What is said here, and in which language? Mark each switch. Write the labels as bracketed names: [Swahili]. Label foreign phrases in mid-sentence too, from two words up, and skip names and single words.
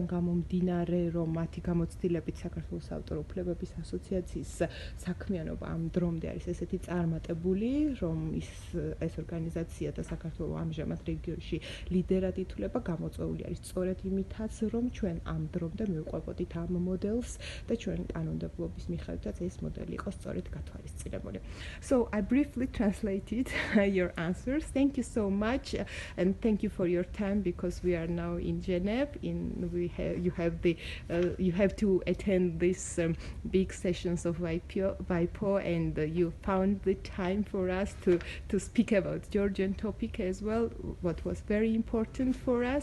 [Georgian] გამომდინარე მიმდინარე, რომ მათი გამოცდილებით საქართველოს საავტორო უფლებების ასოციაციის საქმიანობა ამ დრომდე არის ესეთი წარმატებული, რომ ეს ორგანიზაცია და საქართველოს ამჟამად რეგიონში ლიდერად ითვლება, გამოწვეული არის სწორედ იმითაც, რომ ჩვენ ამ დრომდე მივყვებოდით ამ მოდელს და ჩვენ კანონმდებლობის მიხედვითაც ეს მოდელი იყო სწორედ გათვალისწინებული. [English] So I briefly translated your answers. Thank you so much and thank you for your time because we are now in Geneva. You have to attend these big sessions of WIPO and you found the time for us to speak about Georgian topic as well, what was very important for us.